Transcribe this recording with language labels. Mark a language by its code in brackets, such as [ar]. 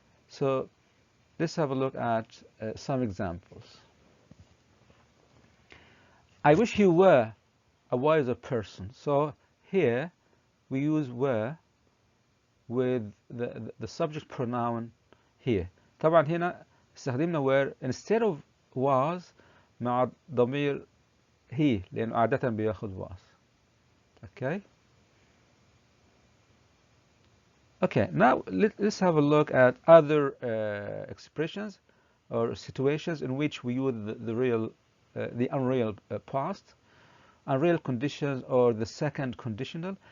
[en] So let's have a look at some examples. I wish he were a wiser person. So here we use were with the subject pronoun here. [ar] طبعا هنا استخدمنا were instead of was مع ضمير he لأنه عادة بياخد was. Okay. Okay. [en] Now let's have a look at other expressions or situations in which we use the unreal past, unreal conditions or the second conditional.